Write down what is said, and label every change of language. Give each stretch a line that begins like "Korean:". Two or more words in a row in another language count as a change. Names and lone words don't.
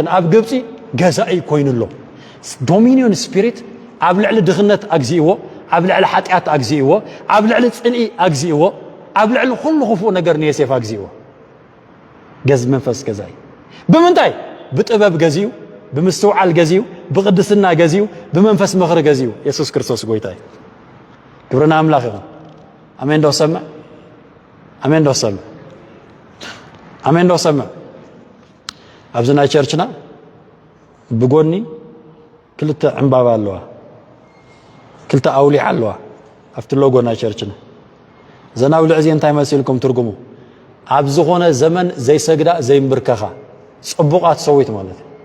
Tigrinya: ኣብ ግብፂ ገዛኢ ኮይኑሎ
English: dominion spirit
Tigrinya: ኣብ ልዕሊ ድኽነት ኣግዚእዎ ኣብ ልዕሊ ሓጢኣት ኣግዚእዎ ኣብ ልዕሊ ጽንኢ ኣግዚእዎ ኣብ ልዕሊ ኩሉ ክፉእ ነገር ንየሴፍ ኣግዚእዎ ገዝ መንፈስ ገዛኢ ብምንታይ ብጥበብ ገዚኡ ብምስተውዓል ገዚኡ ብቅድስና ገዚኡ ብመንፈስ ምኽሪ ገዚኡ ኢየሱስ ክርስቶስ ጎይታይ
Amharic: ክብርና አምላክ ይሁን
Tigrinya: አሜን ዶሰማ አሜን ዶሰማ አሜን ዶሰማ ኣብዝና ቸርችና ብጎኒ ክልተ ዕምባባ ኣለዋ ክልተ ኣውሊዕ ኣለዋ ኣብቲ ሎጎና ቸርችና ዘናውልዕ እዚ እንታይ መሲልኩም ትርጉሙ ኣብ ዝኾነ ዘመን ዘይሰግዳ ዘይምብርከኻ ጽቡቃት ሰዊት ማለት